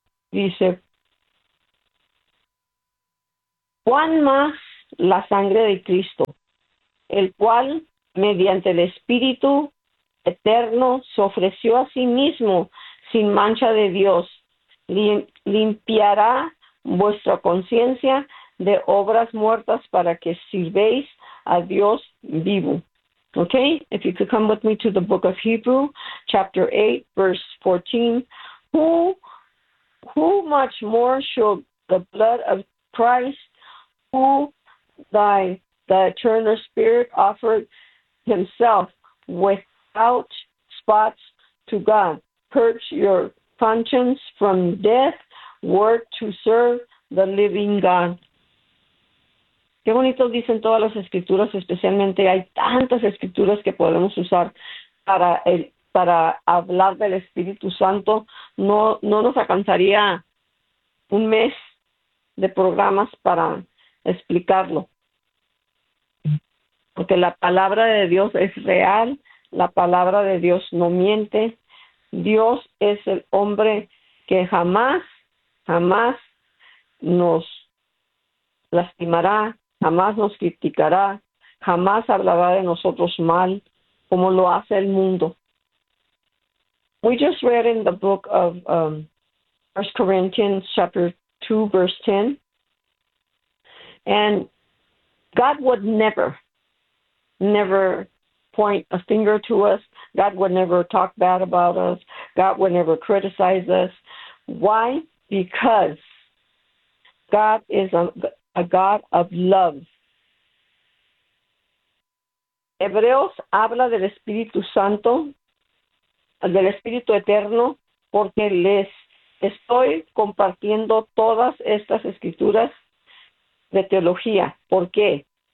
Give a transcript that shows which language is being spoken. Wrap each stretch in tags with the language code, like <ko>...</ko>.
<es>Dice, ¿cuán más la sangre de Cristo, el cual mediante el Espíritu eterno se ofreció a sí mismo sin mancha de Dios, limpiará vuestra conciencia de obras muertas para que sirvéis a Dios vivo?</es> <en>Okay, if you could come with me to the book of Hebrew, chapter 8, verse 14. Who much more shall the blood of Christ, who the eternal spirit offered himself without spots to God, purge your conscience from death, work to serve the living God?</en> <es>Qué bonito dicen todas las escrituras, especialmente hay tantas escrituras que podemos usar para hablar del Espíritu Santo. No nos alcanzaría un mes de programas para explicarlo. Porque la palabra de Dios es real, la palabra de Dios no miente. Dios es el hombre que jamás, jamás nos lastimará, jamás nos criticará, jamás hablará de nosotros mal, como lo hace el mundo.</es> <en>We just read in the book of 1 Corinthians chapter 2, verse 10, and God would never, never point a finger to us. God would never talk bad about us. God would never criticize us. Why? Because God is a God of love.</en> <es>Hebreos habla del Espíritu Santo, del Espíritu Eterno, porque les estoy compartiendo todas estas escrituras de teología. ¿Por qué?</es>